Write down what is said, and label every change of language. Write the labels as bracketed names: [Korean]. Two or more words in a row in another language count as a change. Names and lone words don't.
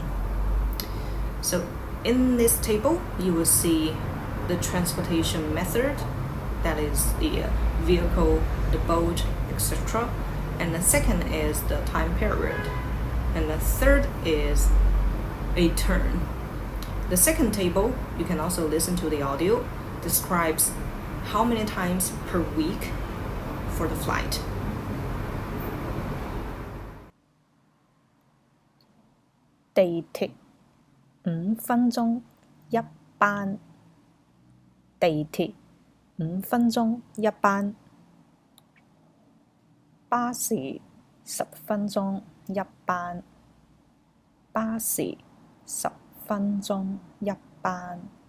[English] So in this table, you will see the transportation method, that is the vehicle, the boat, etc. And the second is the time period. And the third is a turn. The second table, you can also listen to the audio, describes how many times per week for the flight. [Cantonese] 地鐵5分鐘一班，地鐵5分鐘一班，巴士10分鐘一班，巴士10分鐘一班，